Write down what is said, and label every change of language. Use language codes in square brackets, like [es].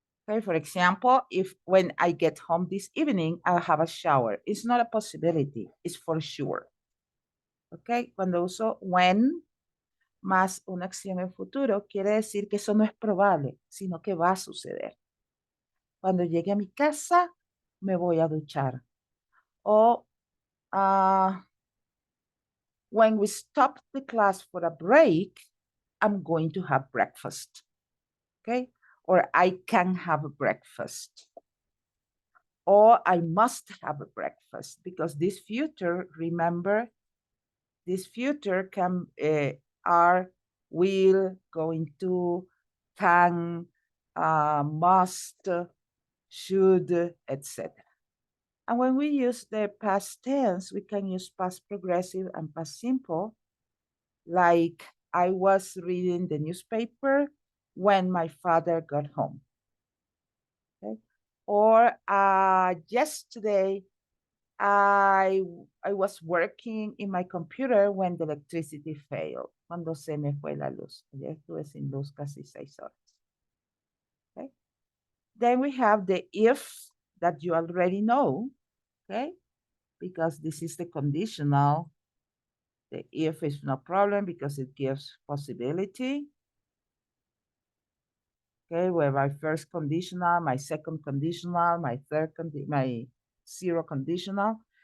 [en] Okay, for example, if when I get home this evening, I'll have a shower. It's not a possibility, it's for sure. [es] Okay, cuando uso when más una acción en futuro, quiere decir que eso no es probable, sino que va a suceder. Cuando llegue a mi casa, me voy a duchar. [en] O when we stop the class for a break, I'm going to have breakfast. Okay, or I can have a breakfast. Or I must have a breakfast, because this future, remember, this future can are will, going to, can, must, should, etc. And when we use the past tense, we can use past progressive and past simple, like I was reading the newspaper when my father got home. Okay? Or yesterday, I was working in my computer when the electricity failed. [es] Cuando se me fue la luz. Ayer estuve sin luz casi 6 horas. [en] Okay. Then we have the if that you already know. Okay. Because this is the conditional. The if is no problem because it gives possibility. Okay, where my first conditional, my second conditional, my third my zero conditional.